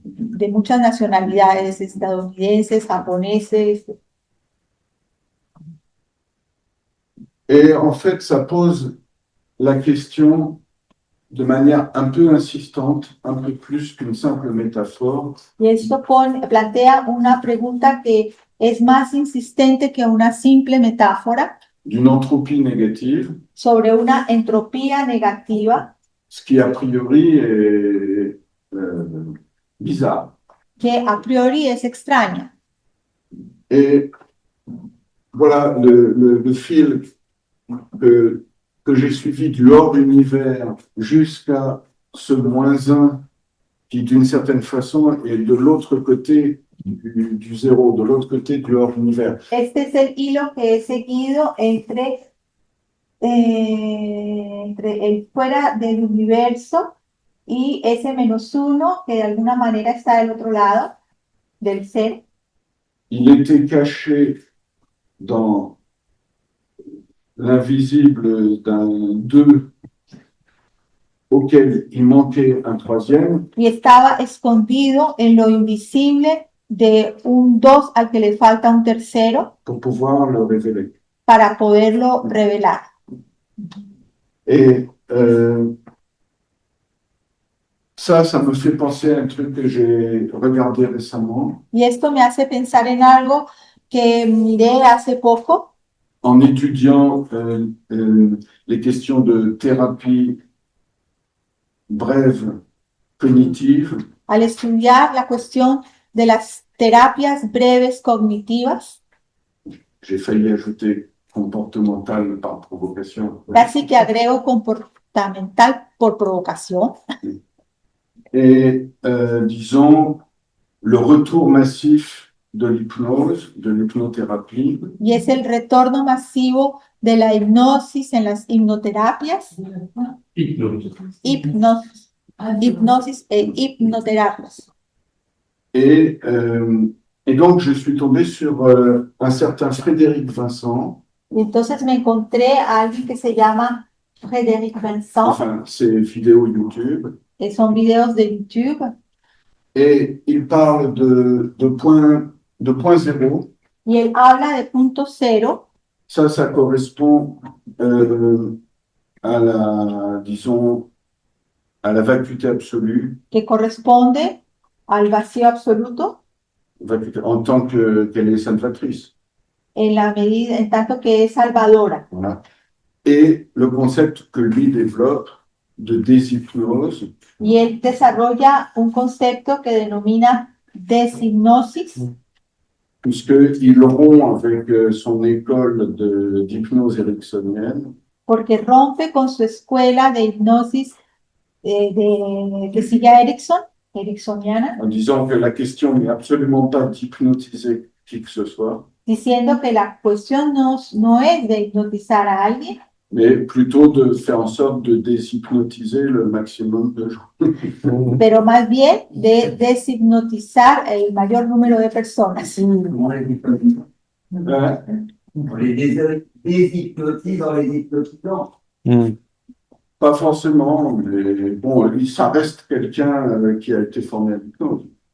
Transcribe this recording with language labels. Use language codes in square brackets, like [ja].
[es] de muchas nacionalidades, estadounidenses, japoneses. [fr] Et en fait, ça pose la question de manière un peu insistante, un peu plus qu'une simple métaphore, [es] Y esto plantea una pregunta que es más insistente que una simple metáfora [fr] d'une entropie négative, [es] sobre una entropía negativa [fr] ce qui a priori est bizarre. [es] que a priori es extraña. [fr] Et voilà le fil que j'ai suivi du hors-univers jusqu'à ce -1 qui d'une certaine façon est de l'autre côté du zéro, de l'autre côté du hors-univers. [es] Este es el hilo que he seguido entre el fuera del universo y ese -1 que de alguna manera está del otro lado del ser. [fr] Il était caché dans l'invisible d'un 2 auquel il manquait un troisième, [es] Y estaba escondido en lo invisible de un 2 al que le falta un tercero [fr] pour pouvoir le révéler. [es] para poderlo revelar. [fr] Et ça me fait penser à un truc que j'ai regardé récemment [es] Y esto me hace pensar en algo que miré hace poco [fr] en étudiant les questions de thérapie brève cognitive. [es] al estudiar la cuestión de las terapias breves cognitivas. [fr] J'ai failli ajouter comportemental par provocation. [es] Casi que agrego comportamental por provocación. [fr] Et disons, le retour massif de l'hypnose, de l'hypnothérapie, [es] Y es el retorno masivo de la hipnosis en las hipnoterapias, hipnosis e hipnoterapias. [fr] Et donc je suis tombé sur un certain Frédéric Vincent, [es] Y entonces me encontré a alguien que se llama Frédéric Vincent, [fr] enfin ses vidéos YouTube, [es] que son videos de YouTube, [fr] et il parle de point zéro. [es] y él habla de punto cero. [fr] Ça correspond à la, disons, à la vacuité absolue, [es] Que corresponde al vacío absoluto [fr] en tant qu'elle est salvatrice. [es] en la medida, en tanto que es salvadora. [fr] Voilà. Et le concept que lui développe de déshypnose, [es] Y él desarrolla un concepto que denomina deshipnosis, [fr] puisqu'il rompt avec son école d'hypnose ericksonienne, [es] porque rompe con su escuela de hipnosis que sigue a ericksoniana, [fr] en disant que la question n'est absolument pas d'hypnotiser qui que ce soit, [es] diciendo que la cuestión no es de hipnotizar a alguien, [fr] mais plutôt de faire en sorte de déshypnotiser le maximum de gens. [es] pero más bien de deshipnotizar el mayor número de personas. [fr] On les hypnotise. Hein? On les déshypnotise en les hypnotisant. Pas forcément, mais bon, lui, ça reste quelqu'un qui a été formé à l'hypnose.